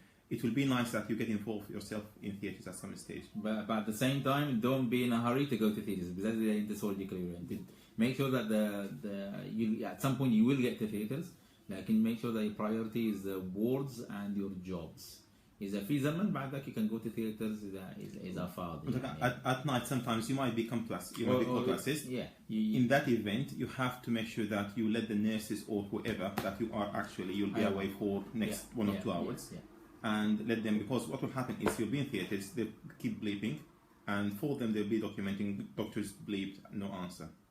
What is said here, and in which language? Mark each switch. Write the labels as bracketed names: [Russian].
[English] it will be nice that you get involved yourself in theatres at some stage. But at the same time, don't be in a hurry to go to theatres because that's the surgically oriented. Make sure that you at some point you will get to theatres. Like, make sure that your priority is the wards and your jobs. [Arabic] إذا في زمن بعد ذاك [English] you can go to theatres [Arabic] إذا فاضي. [English] At night sometimes you might be called to assist. Yeah. In that event, you have to make sure that you let the nurses or whoever that you are you'll be away for next 1 or 2 hours. And let them, because what will happen is you'll be in theatres, they'll keep bleeping, and for them they'll be documenting doctors bleeped, no answer.